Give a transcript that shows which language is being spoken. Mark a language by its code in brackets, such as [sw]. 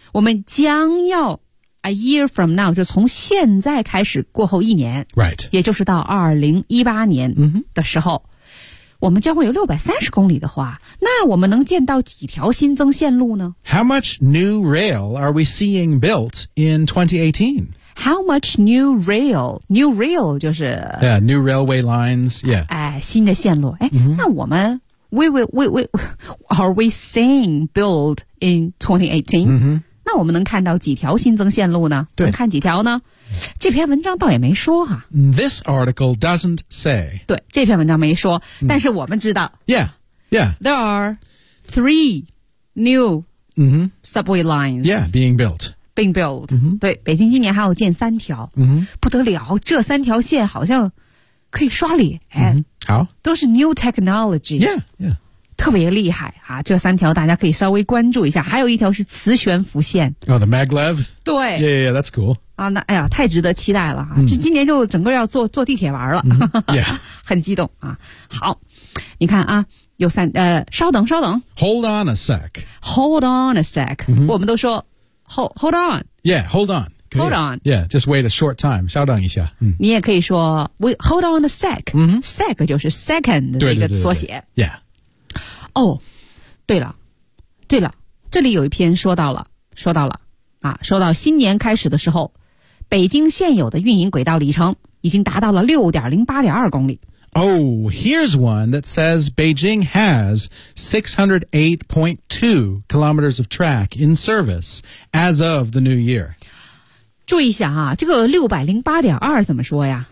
[zh] 我们将要 [en] a year from now, [zh] 就从现在开始过后一年 [en] ，right， [zh] 也就是到2018年的时候。 Mm-hmm. 我们将会有630公里的话，那我们能建到几条新增线路呢？ [en] How much new rail are we seeing built in 2018? How much new rail? New rail [zh] 就是 [en] Yeah, new railway lines, yeah. [zh] 哎，新的线路。哎、 mm-hmm. 那我们 [en] are we seeing built in 2018?、 Mm-hmm. [zh] 那我们能看到几条新增线路呢？对，能看几条呢？这篇文章倒也没说哈。 [en] This article doesn't say. [zh] 对，这篇文章没说，嗯、但是我们知道。 [en] Yeah, yeah. There are three new subway lines. Yeah, being built. Being built.、 Mm-hmm. [zh] 对，北京今年还要建三条。嗯、mm-hmm. ，不得了，这三条线好像可以刷脸。 Mm-hmm. 好，都是 [en] new technology. Yeah, yeah. [zh] 特别厉害啊！这三条大家可以稍微关注一下。还有一条是磁悬浮线。哦、 [en] oh, ，the maglev。 [zh] 对。 [en] Yeah, yeah, that's cool. [zh] 啊，那哎呀，太值得期待了啊！ Mm. 这今年就整个要坐地铁玩了。 [en] Mm-hmm. Yeah. [zh] 很激动啊！好，你看啊，有三稍等，稍等。 [en] Hold on a sec. Hold on a sec.、 Mm-hmm. [zh] 我们都说 [en] hold on. Yeah, hold on. Hold on. Yeah, just wait a short time. [zh] 稍等一下。嗯。你也可以说 [en] wait, hold on a sec.、 Mm-hmm. [zh] Sec 就是 second 的一个缩写。对对对对 [en] yeah. [zh] 哦、oh, 对了对了这里有一篇说到了啊说到新年开始的时候北京现有的运营轨道里程已经达到了 6.08.2 公里。 [en] Oh, here's one that says Beijing has 608.2 kilometers of track in service as of the new year. [zh] 注意一下啊这个 608.2 怎么说呀